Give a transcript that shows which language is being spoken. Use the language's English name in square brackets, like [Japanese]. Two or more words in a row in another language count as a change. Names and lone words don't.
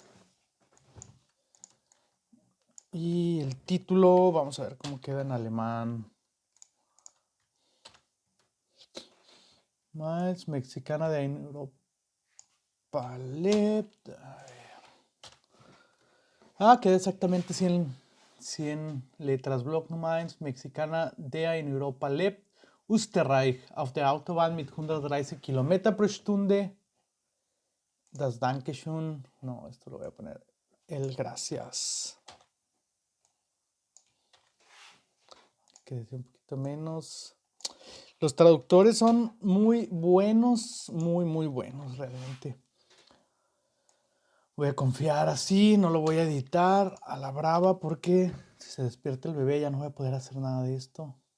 [Spanish] Y el título, vamos a ver cómo queda en alemán. Más mexicana de Europa. Queda exactamente 100 letras. [German] Block Nummer 1, Mexicana der in Europa lebt. Österreich auf der Autobahn mit 130 Kilometer pro Stunde. Das Dankeschön. [Spanish] No, esto lo voy a poner. El gracias. Que decir un poquito menos. Los traductores son muy buenos, muy buenos realmente. Voy a confiar así, no lo voy a editar a la brava porque si se despierta el bebé ya no voy a poder hacer nada de esto.